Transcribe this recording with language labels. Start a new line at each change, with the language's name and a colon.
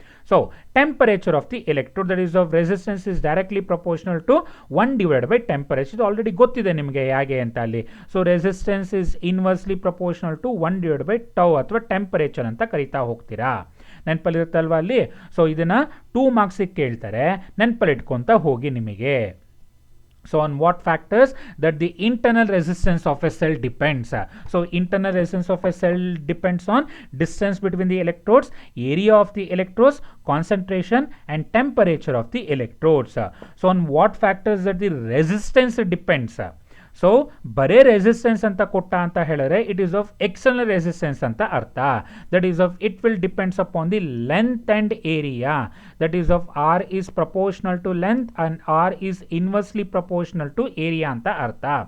English: So temperature of the electrode that is of resistance is directly proportional to 1 divided by temperature.
Kannada: ಇದು already ಗೊತ್ತಿದೆ ನಿಮಗೆ ಹೇಗೆ ಅಂತ ಅಲ್ಲಿ. So
English: resistance is inversely proportional to 1 divided by tau
Kannada: ಅಥವಾ temperature ಅಂತ ಕರಿತಾ ಹೋಗ್ತೀರಾ. ನೆನಪಲ್ಲಿರುತ್ತಲ್ವಾ ಅಲ್ಲಿ. ಸೊ ಇದನ್ನು 2 ಮಾರ್ಕ್ಸಿಗೆ ಕೇಳ್ತಾರೆ, ನೆನಪಲ್ಲಿ ಇಟ್ಕೊತ ಹೋಗಿ ನಿಮಗೆ.
English: So on what factors that the internal resistance of a cell depends. So internal resistance of a cell depends on distance between the electrodes, area of the electrodes, concentration and temperature of the electrodes. So on what factors that the resistance depends.
Kannada: So ಬರೇ resistance ಅಂತ ಕೊಟ್ಟ ಅಂತ ಹೇಳಿದ್ರೆ
English: it is of external resistance
Kannada: ಅಂತ ಅರ್ಥ.
English: That is of it will depends upon the length and area. That is of R is proportional to length and R is inversely proportional to area
Kannada: ಅಂತ ಅರ್ಥ.